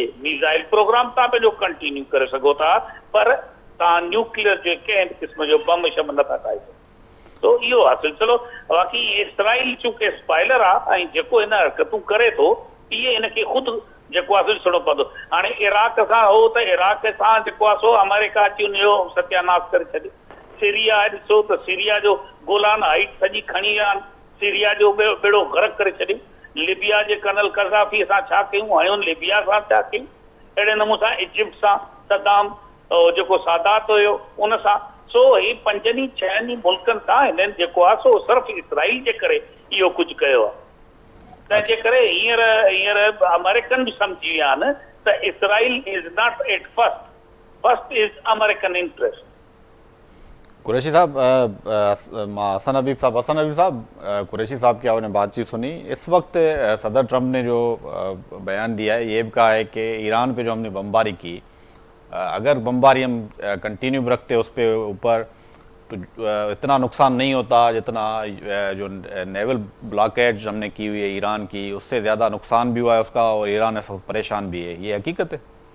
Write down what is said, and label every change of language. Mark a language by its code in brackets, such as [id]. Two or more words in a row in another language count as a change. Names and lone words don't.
[en] missile program [sd] तव्हां पंहिंजो कंटिन्यू करे सघो था, पर तव्हां न्यूक्लियर जे कंहिं बि क़िस्म जो बम शम नथा ठाहे सघो। तो इहो आहे सिलसिलो। बाक़ी इसराइल चूंकि स्पॉइलर आहे ऐं जेको हिन हरकतूं करे थो, इहे हिनखे ख़ुदि जेको आहे ॾिसणो पवंदो। हाणे इराक सां हो त इराक सां जेको आहे सो अमेरिका अची हुनजो सत्यानाश करे छॾियो। सीरिया आहे, ॾिसो त सीरिया जो गोलान हाइट सॼी खणी विया आहिनि, सीरिया जो बेड़ो गर्क करे छॾियो। लिबिया जे कर्नल कज़ाफ़ी सां छा कयूं, हाणे लिबिया सां छा कयूं, अहिड़े नमूने सां इजिप्ट सां सदाम जेको सादात हुयो उन सां। सो ही 5-6 मुल्कनि सां हिननि जेको आहे सो सिर्फ़ु इसराइल जे करे इहो कुझु कयो आहे। तंहिंजे करे हींअर अमेरिकन बि सम्झी विया आहिनि त इसराइल [en] is not at first is American interest. [ur] قریشی صاحب، حسن حبیب صاحب، قریشی صاحب کی آپ نے بات چیت سنی. اس وقت صدر ٹرمپ نے جو بیان دیا ہے، یہ بھی کہا ہے کہ ایران پہ جو ہم نے بمباری کی، اگر بمباری ہم کنٹینیو رکھتے اس پہ اوپر تو اتنا نقصان نہیں ہوتا جتنا جو [en] naval blockage [ur] ہم نے کی ہوئی ہے ایران کی، اس سے زیادہ نقصان بھی ہوا ہے اس کا، اور ایران اس وقت پریشان بھی ہے.